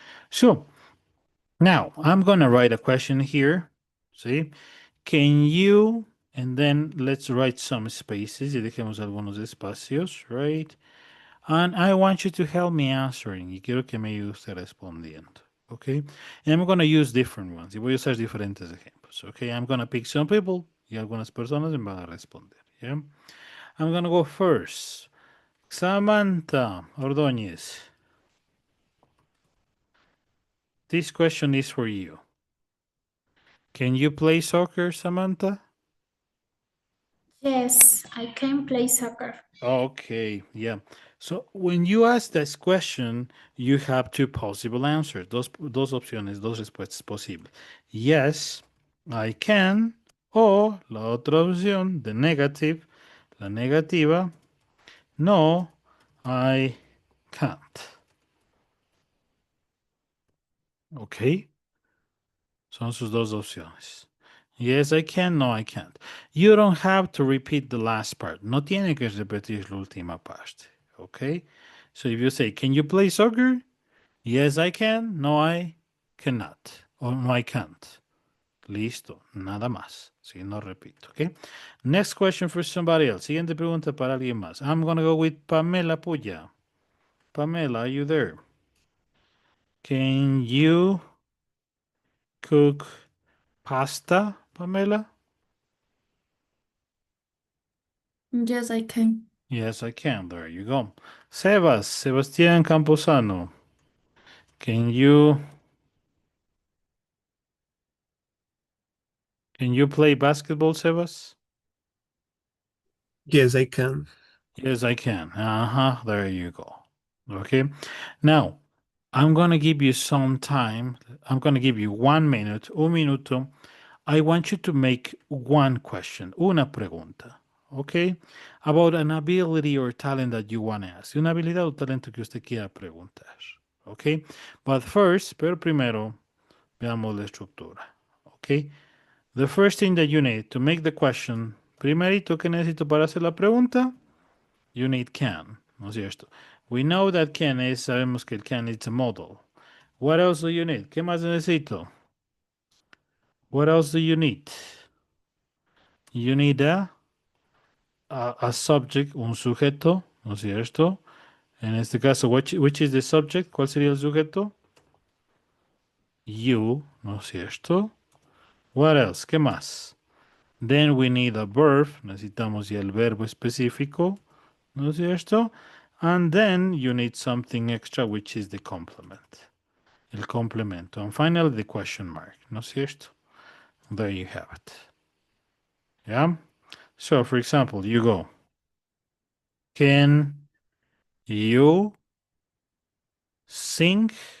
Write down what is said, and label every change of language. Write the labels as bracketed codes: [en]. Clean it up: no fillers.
[en] So, now I'm going to write a question here. See? Can you, and then let's write some spaces. [es] Y dejemos algunos espacios, [en] right? And I want you to help me answering. [es] Y quiero que me ayude usted respondiendo. [en] Okay? And I'm going to use different ones. [es] Y voy a usar diferentes ejemplos. [en] Okay? I'm going to pick some people [es] y algunas personas me van a responder. [en] Yeah? I'm going to go first. Samantha Ordóñez. This question is for you. Can you play soccer, Samantha? Yes, I can play soccer. Okay, yeah. So when you ask this question, you have two possible answers. [es] Dos opciones, dos respuestas posibles. [en] Yes, I can. [es] O la otra opción, [en] the negative, [es] la negativa. [en] No, I can't. Okay. [es] Son sus dos opciones. [en] Yes, I can. No, I can't. You don't have to repeat the last part. [es] No tiene que repetir la última parte. [en] Okay? So if you say, can you play soccer? Yes, I can. No, I cannot. Or no, I can't. [es] Listo. Nada más. Si no repito. [en] Okay? Next question for somebody else. [es] Siguiente pregunta para alguien más. [en] I'm going to go with Pamela Puya. Pamela, are you there? Can you cook pasta, Pamela? Yes, I can. Yes, I can. There you go. Sebastián Camposano. Can you play basketball, Sebas? Yes, I can. Yes, I can. There you go. Okay. Now, I'm going to give you some time. I'm going to give you 1 minute, [es] un minuto. [en] I want you to make one question, [es] una pregunta. [en] Okay? About an ability or talent that you want to ask. [es] Una habilidad o talento que usted quiera preguntar. Okay? [en] But first, [es] pero primero, veamos la estructura. [en] Okay? The first thing that you need to make the question, [es] primerito que necesito para hacer la pregunta, [en] you need can, [es] ¿no es cierto? [en] We know that can is, [es] sabemos que el [en] can is a model. What else do you need? [es] ¿Qué más necesito? [en] What else do you need? You need a subject, [es] un sujeto, ¿no es cierto? En este caso, [en] which is the subject? [es] ¿Cuál sería el sujeto? You, ¿no es cierto? [en] What else? [es] ¿Qué más? [en] Then we need a verb. [es] Necesitamos ya el verbo específico, ¿no es cierto? [en] And then you need something extra, which is the complement. [es] El complemento. [en] And finally, the question mark, [es] ¿no es cierto? [en] There you have it. Yeah? So, for example, you go, can you sing?